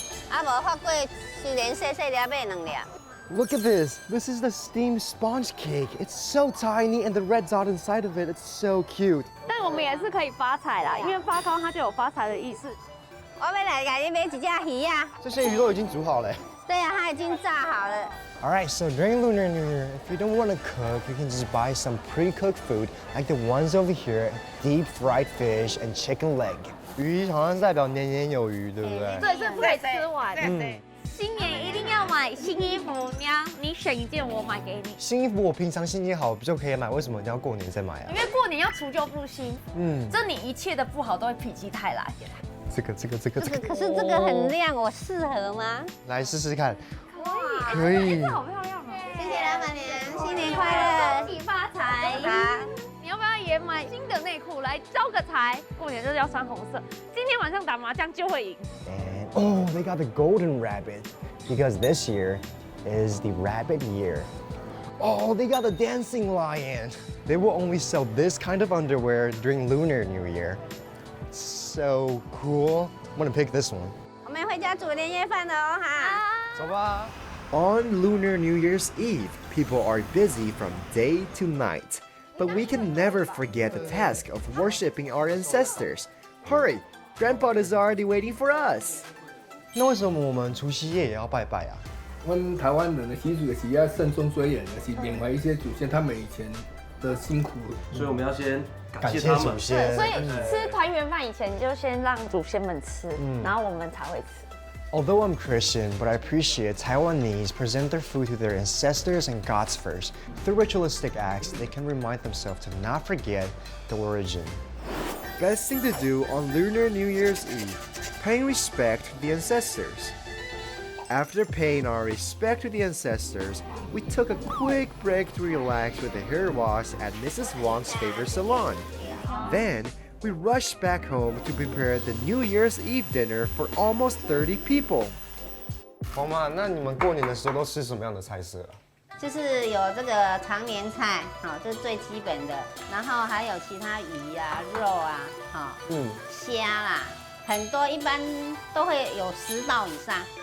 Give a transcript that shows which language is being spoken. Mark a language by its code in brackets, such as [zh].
[zh] 啊，无法过，虽然细细粒买2粒。 [en] Look at this. This is the steamed sponge cake. It's so tiny and the red dot inside of it, it's so cute. [zh] 但我们也是可以发财啦，因为发糕它就有发财的意思。我要来给你买一只鱼啊！这些鱼都已经煮好了。对呀、啊，它已经炸好了。 [en] All right, so during Lunar New Year, if you don't want to cook, you can just buy some pre-cooked food like the ones over here, deep fried fish and chicken leg. [zh] 鱼好像代表年年有余，对不对？对，这不可以吃完。新年一定要买新衣服，你选一件我买给你。新衣服我平常心情好就可以买，为什么一定要过年再买啊因？为过年要除旧布新，这你一切的不好都会否极泰来。这个，可是这个很亮，我适合吗？来试试看。哇，可以。这好漂亮哦！谢谢老板娘，新年快乐，恭喜发财！好。你要不要也买新的内裤来招个财？过年就是要穿红色。今天晚上打麻将就会赢。 [en] And oh, they got the golden rabbit because this year is the rabbit year. Oh, they got the dancing lion. They will only sell this kind of underwear during Lunar New Year. So cool. I'm gonna pick this one. [zh] 我们回家煮年夜饭了哦哈。走吧。 [en] On Lunar New Year's Eve, people are busy from day to night. But we can never forget the task of worshiping our ancestors. Hurry, Grandpa is already waiting for us. [zh] 那为什么我们除夕夜也要拜拜啊？我们台湾人的习俗也是要慎终追远的，是缅怀一些祖先他们以前的辛苦。所以我们要先感谢感谢他们祖。先。所以吃团圆饭以前，你就先让祖先们吃，然后我们才会吃。 [en] Although I'm Christian, but I appreciate Taiwanese present their food to their ancestors and gods first. Through ritualistic acts, they can remind themselves to not forget the origin. Best thing to do on Lunar New Year's Eve, paying respect to the ancestors. After paying our respect to the ancestors, we took a quick break to relax with a hair wash at Mrs. Wang's favorite salon. Then, we rushed back home to prepare the New Year's Eve dinner for almost 30 people. [zh] 黄妈，那你们过年的时候都吃什么样的菜色啊？就是有这个常年菜，好，这是最基本的，然后还有其他鱼啊、肉啊，好，虾啦，很多，一般都会有10道以上。